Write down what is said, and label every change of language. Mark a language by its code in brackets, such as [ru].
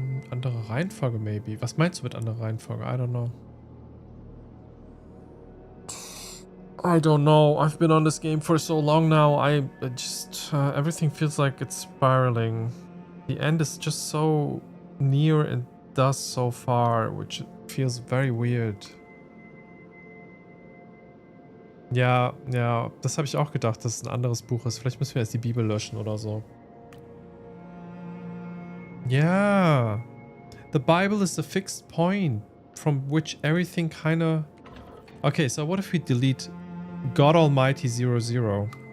[de] Andere Reihenfolge, maybe. Was meinst du mit anderer Reihenfolge? [en] I don't know. I don't know. I've been on this game for so long now. I just... everything feels like it's spiraling. The end is just so near and thus so far, which feels very weird. [de] Ja, ja, das habe ich auch gedacht, dass es ein anderes Buch ist. Vielleicht müssen wir erst die Bibel löschen oder so. [en] Yeah. The Bible is the fixed point from which everything kind of... Okay, so what if we delete God Almighty 00?